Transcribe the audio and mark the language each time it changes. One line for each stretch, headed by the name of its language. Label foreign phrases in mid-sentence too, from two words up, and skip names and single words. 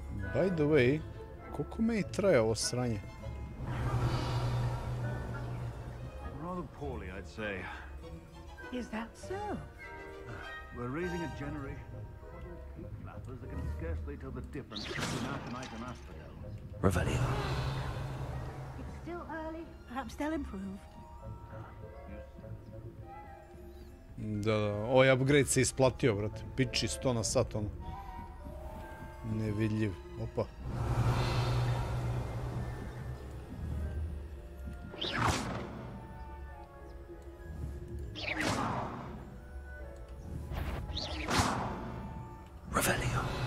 English: By the way,
Serbian: koliko me i traje ovo sranje?
English: Rather poorly, I'd say. Is that so? We're raising a generation of coddled peak flappers that can scarcely tell the difference between Aconite and Asphodel. Revelio. It's still early. Perhaps they'll improve.
Serbian: Da, ovaj upgrade se isplatio, brate. Piči 100 na sat, ono. Nevidljiv. Opa. Revelio.